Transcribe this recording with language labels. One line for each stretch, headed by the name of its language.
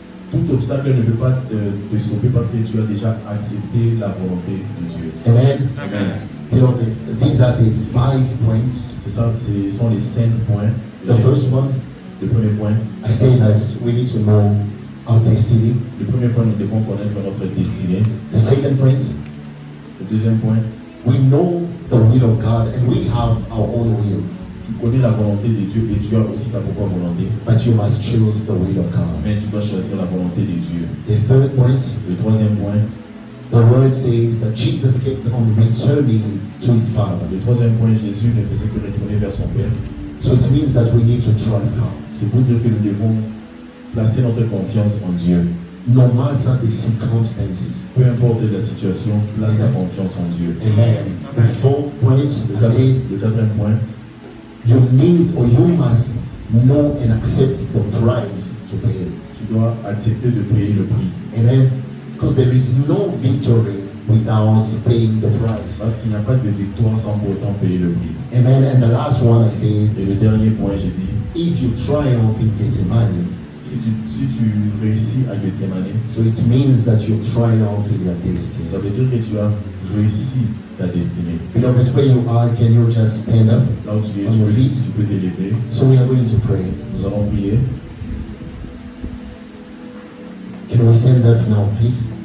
French: Tout obstacle ne peut pas te stopper parce que tu as déjà accepté la volonté de Dieu. Amen. Amen.
English: Beloved, these are the 5 points.
French: C'est ça, ce sont les 5 points.
English: The first one,
French: Le premier point,
English: I say that we need to know our destiny.
French: le premier point, nous devons connaître notre destinée.
English: The second point,
French: Le deuxième point,
English: we know the will of God and we have our own will,
French: tu connais la volonté de Dieu et tu as aussi ta propre volonté.
English: but you must choose the will of God.
French: Mais tu dois choisir la volonté de Dieu.
English: The third point,
French: Le troisième point,
English: the word says that Jesus kept on returning to his Father.
French: le troisième point, Jésus ne faisait que retourner vers son Père.
English: So it means that we need to trust God.
French: C'est pour dire que nous devons placer notre confiance en Dieu.
English: No matter the circumstances.
French: Peu importe la situation, place ta confiance en Dieu.
English: Amen. The fourth point,
French: Le
English: I say,
French: quatrième point,
English: you need or you must know and accept the price to pay.
French: tu dois accepter de payer le prix. Amen.
English: Because there is no victory without paying the price.
French: Parce qu'il n'y a pas de victoire sans pour autant payer le prix.
English: Amen. And the last one, I say,
French: Et le dernier point, j'ai dit,
English: if you triumph in Gethsemane,
French: si tu réussis à Gethsemane,
English: so it means that you triumph in your destiny.
French: ça veut dire que tu as réussi ta destinée.
English: Beloved, where you are, can you just stand up?
French: Là où tu es,
English: On your feet.
French: tu peux t'élever.
English: So we are going to pray.
French: Nous allons prier.
English: Can we stand up now, please?